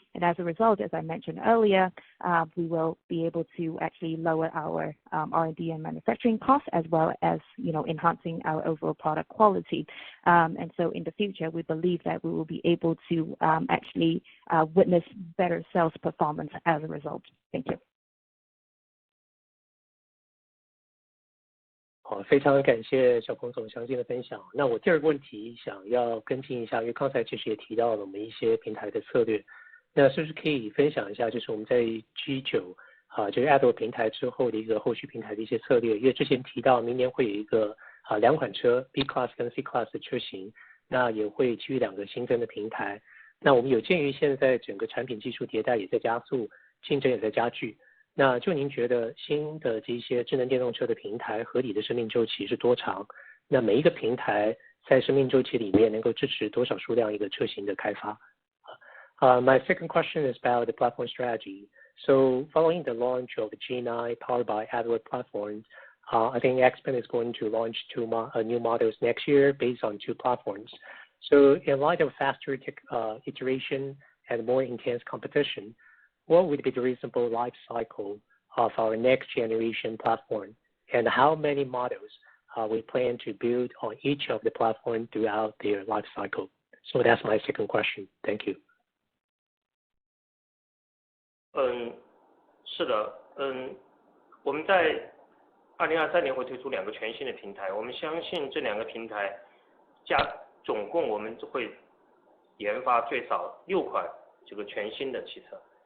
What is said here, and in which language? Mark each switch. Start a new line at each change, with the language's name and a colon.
English: And as a result, as I mentioned earlier, we will be able to actually lower our R&D and manufacturing costs, as well as, enhancing our overall product quality. And so in the future, we believe that we will be able to actually witness better sales performance as a result. Thank you.
Chinese: 好，非常感谢小彭总详尽的分享。那我第二个问题想要跟进一下，因为刚才其实也提到了我们一些平台的策略，那是不是可以分享一下，就是我们在 G9就是 AdWords 平台之后的一个后续平台的一些策略？因为之前提到明年会有一个2款车 B Class 跟 C Class 的车型，那也会基于2个新增的平台。那我们有鉴于现在整个产品技术迭代也在加速，竞争也在加剧。那就您觉得新的这些智能电动车的平台合理的生命周期是多长？那每一个平台在生命周期里面能够支持多少数量一个车型的开发？
English: My second question is about the platform strategy. So following the launch of the G9 powered by AdWords platforms, I think XPeng is going to launch two new models next year based on 2 platforms. So in light of faster iteration and more intense competition, what would be the reasonable life cycle of our next generation platform, and how many models we plan to build on each of the platforms throughout their life cycle? So that's my second question. Thank you.
Chinese: 是的，我们在2023年会推出2个全新的平台，我们相信这2个平台总共我们会研发最少6款这个全新的汽车。